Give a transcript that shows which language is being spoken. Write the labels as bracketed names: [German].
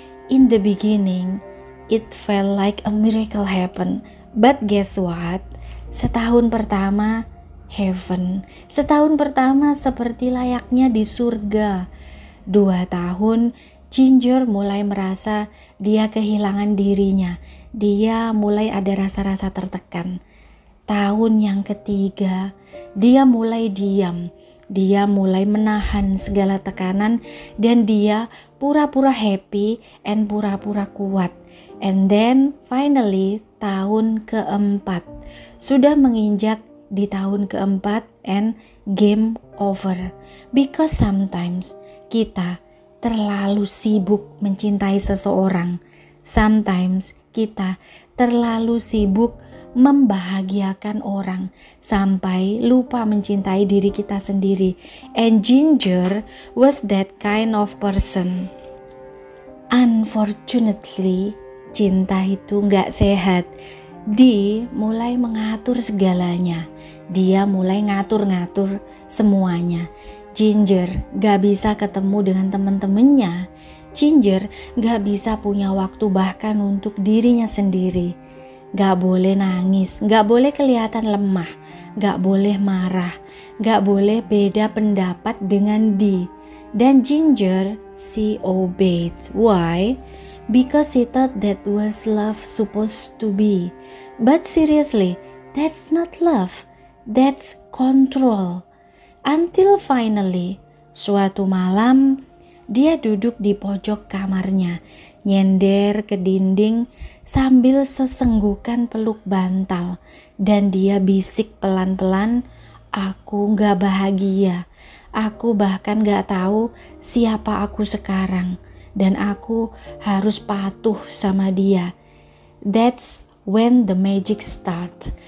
[English] In the beginning, it felt like a miracle happen. But guess what? [Indonesian] Setahun pertama, [English] heaven. [Indonesian] Setahun pertama seperti layaknya di surga. 2 tahun, Ginger mulai merasa dia kehilangan dirinya. Dia mulai ada rasa-rasa tertekan. Tahun yang ketiga, dia mulai diam. Dia mulai menahan segala tekanan dan dia pura-pura happy and pura-pura kuat. [English] And then finally [Indonesian] tahun keempat. Sudah menginjak di tahun keempat [English] and game over. Because sometimes [Indonesian] kita terlalu sibuk mencintai seseorang. [English] Sometimes [Indonesian] kita terlalu sibuk membahagiakan orang sampai lupa mencintai diri kita sendiri. [English] And Ginger was that kind of person. Unfortunately, [Indonesian] cinta itu gak sehat. Dia mulai mengatur segalanya. Dia mulai ngatur-ngatur semuanya. Ginger gak bisa ketemu dengan teman-temannya. Ginger gak bisa punya waktu bahkan untuk dirinya sendiri. Gak boleh nangis, gak boleh kelihatan lemah, gak boleh marah, gak boleh beda pendapat dengan Dee. Dan [English] Ginger, she obeyed. Why? Because she thought that was love supposed to be. But seriously, that's not love, that's control. Until finally, [Indonesian] suatu malam, dia duduk di pojok kamarnya, nyender ke dinding sambil sesenggukan peluk bantal. Dan dia bisik pelan-pelan, aku gak bahagia. Aku bahkan gak tahu siapa aku sekarang. Dan aku harus patuh sama dia. [English] That's when the magic start.